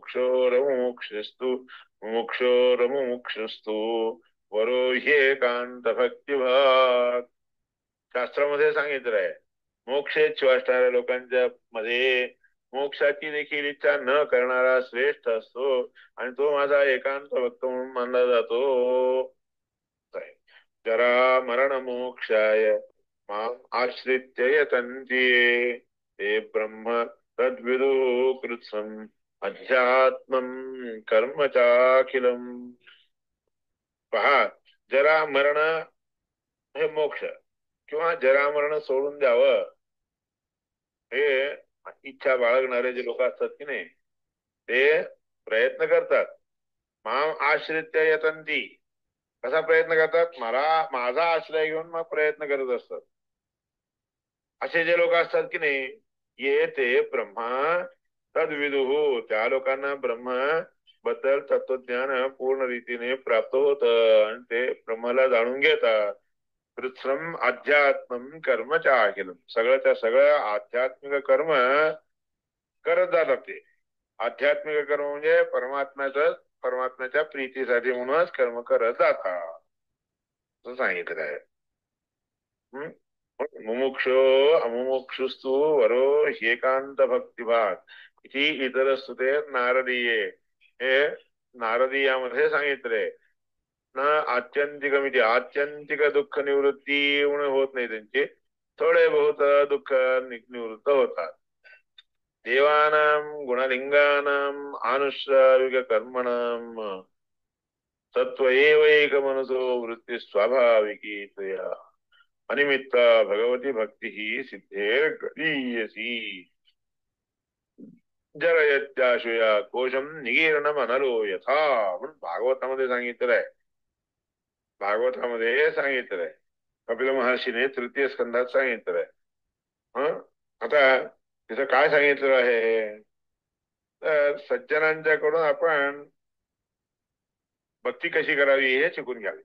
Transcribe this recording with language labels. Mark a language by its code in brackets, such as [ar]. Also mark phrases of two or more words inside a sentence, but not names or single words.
[sa] मोक्षोरमुक्षस्तु वरो ह्येकांत भक्तिभाग, [mr] शास्त्रामध्ये सांगितलंय मोक्षेच्छु असणाऱ्या लोकांच्या मध्ये मोक्षाची देखील इच्छा न करणारा श्रेष्ठ असतो, आणि तो माझा एकांत भक्त म्हणून मानला जातो. [sa] जरा मरण मोक्षाय माम आश्रित्य यतन्ति ते ब्रह्म तद्विदु कृत्सम अध्यात्मम कर्म चाखिलम. [mr] पहा, जरा मरण हे मोक्ष किंवा जरा मरण सोडून द्यावं, हे इच्छा बाळगणारे जे लोक असतात की नाही ते प्रयत्न करतात. [sa] माम आश्रित्य यतंती. [mr] कसा प्रयत्न करतात? मला माझा आश्रय घेऊन मग प्रयत्न करत असतात. असे जे लोक असतात की नाही [sa] ये ते ब्रह्मा तद्विदुः. [mr] त्या लोकांना ब्रह्म बद्दल तत्वज्ञान पूर्ण रीतीने प्राप्त होत आणि ते ब्रह्माला जाणून घेतात. [sa] कृत्स्नम अध्यात्म कर्मच्या अखिलम. [mr] सगळ्याच्या सगळं आध्यात्मिक कर्म करत जातात ते. आध्यात्मिक कर्म म्हणजे परमात्म्याच्या प्रीतीसाठी म्हणूनच कर्म करत जातात असं सांगितलं आहे. [sa] मुमुक्षो अमुमुक्षुस्तु वरो एकांत भक्तिभाग इति इतरस्तुते नारदीये. [mr] हे नारदीयामध्ये सांगितलंय ना. आत्यंतिक आत्यंतिक दुःख निवृत्ती होत नाही त्यांची. थोडे बहुत दुःख निवृत्त होतात. [sa] देवानां गुणलिंगानां आनुश्राविक कर्मणां तत्व एवैक मनसो वृत्ती स्वाभाविकी त्वया अनिमित्त भगवती भक्ती ही सिद्धे गरीयसी. जरयत्याशया कोशम निगीर्णम अनलो यथा [mr] म्हणून भागवतामध्ये सांगितलंय. भागवतामध्ये सांगितलंय. कपिल महर्षीने तृतीय स्कंधात सांगितलंय. आता तिथं काय सांगितलं आहे तर सज्जनांच्याकडून आपण भक्ती कशी करावी हे शिकून घ्यावी.